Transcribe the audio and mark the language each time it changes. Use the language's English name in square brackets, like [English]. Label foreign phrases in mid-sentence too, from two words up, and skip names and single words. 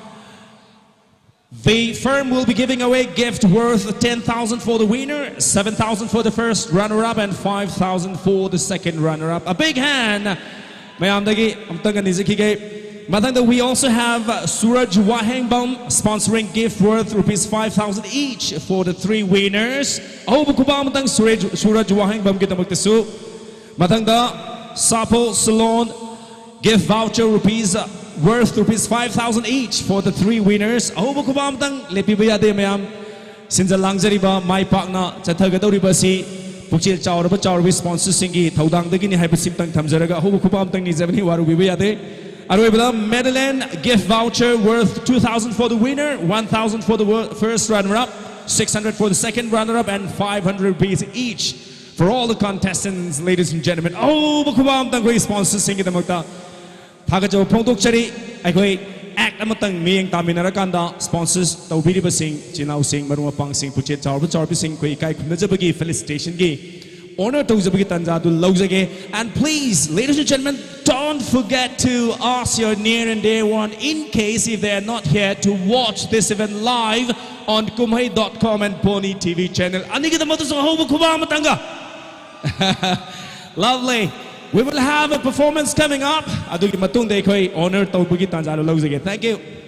[English] The firm will be giving away gift worth 10,000 for the winner, 7,000 for the first runner-up, and 5,000 for the second runner-up. A big hand! We also have Suraj Wahengbam sponsoring gift worth rupees 5,000 each for the 3 winners. [Manipuri] Suraj Wahengbam kita magtisu. [English] Matangda Sapo Salon gift voucher worth rupees 5,000 each for the 3 winners. [Manipuri] sinja langjariba mai pakna chathagadoriba si pukchil chawraba sponsors singi thaudang dagini haiba simtang thamjaraga hobu khupam tang ni jabani waru biba yade aroibada [English] medallion gift voucher worth 2,000 for the winner, 1,000 for the first runner up, 600 for the second runner up, and 500 rupees each for all the contestants, ladies and gentlemen. [Manipuri] Oh khupam tang koi sponsors singi damakta thagajo phongdokchari aikoi act amatang miyeng taminarakanda sponsors tawbiriba sing chinau sing maruma pang sing puchet chawbi sing koi kai khumnajabagi felicitation gi honor tawjabagi tanjadu lawjage. [English] And please, ladies and gentlemen, don't forget to ask your near and dear one, in case if they are not here, to watch this event live on kumhai.com and Pony TV channel. [Manipuri] Anigita matuso hobu kuba matanga. [English] Lovely. We will have a performance coming up. [Manipuri] Adugi matungde koi honor tawbagi tanjadu lawjage. [English] Thank you.